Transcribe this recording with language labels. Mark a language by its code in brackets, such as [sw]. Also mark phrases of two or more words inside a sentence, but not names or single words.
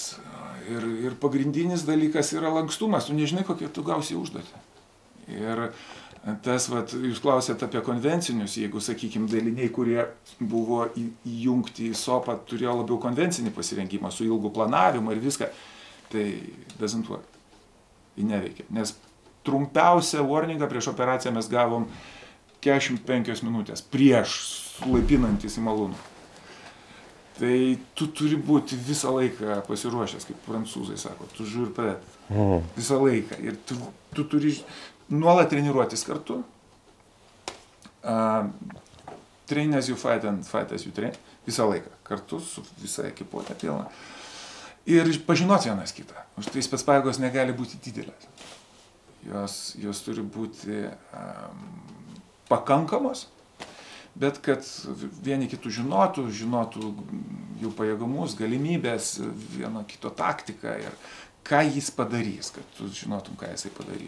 [lt] Ir pagrindinis dalykas yra lankstumas. Tu nežinai, kokie tu gausi užduotį. Ir tas, jūs klausėt apie konvencinius, jeigu, sakykime, daliniai, kurie buvo įjungti į SOPą, turėjo labiau konvencinį pasirengimą, su ilgu planavimu ir viską, tai [en] doesn't work. [lt] Jį neveikia. Nes trumpiausią warningą prieš operaciją mes gavom 45 minutės prieš laipinantis į malūną. Tai tu turi būti visą laiką pasiruošęs, kaip prancūzai sako, tu žiūri pret, visą laiką. Ir tu turi nuolat treniruotis kartu. [en] Train as you fight and fight as you train. [lt] Visą laiką, kartu su visa ekipuotė pilna. Ir pažinoti vienas kitą. Už tai specpajėgos negali būti didelės. Jos turi būti pakankamos, bet kad vieni kitų žinotų jų pajėgumus, galimybės, vieno kito taktiką ir ką jis padarys, kad tu žinotum, ką jisai padarys.